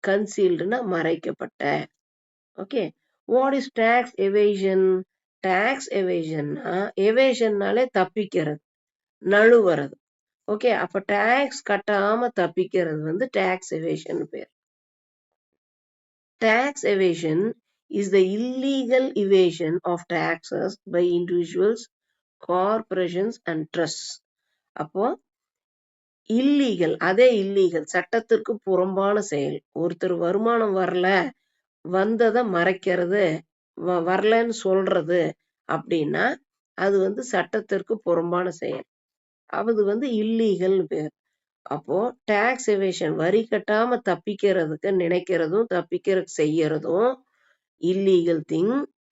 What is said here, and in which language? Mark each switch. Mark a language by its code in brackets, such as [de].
[en] கன்சீல்டுனா [ta] மறைக்கப்பட்ட. [en] Okay, what is tax evasion? [ta] Tax எவேஷன்னா, எவேஷன்னாலே தப்பிக்கிறது, நழுவுறது. Okay, அப்ப டாக்ஸ் கட்டாம தப்பிக்கிறது டாக்ஸ் எவேஷன் பேர். [en] Tax evasion is the illegal evasion of taxes by individuals, corporations and trusts. [ta] அப்போ illegal, அதே இல்லீகல், சட்டத்திற்கு புறம்பான செயல். ஒருத்தர் வருமானம் வரல, வந்ததை மறைக்கிறது, வரலன்னு சொல்றது அப்படின்னா அது சட்டத்திற்கு புறம்பான செயல். அது இல்லீகல் பேர். அப்போ டாக்ஸ் எவேஷன், வரி கட்டாம தப்பிக்கிறதுக்கு நினைக்கிறதும் தப்பிக்கிறதுக்கு செய்யறதும் இல்லீகல் திங்.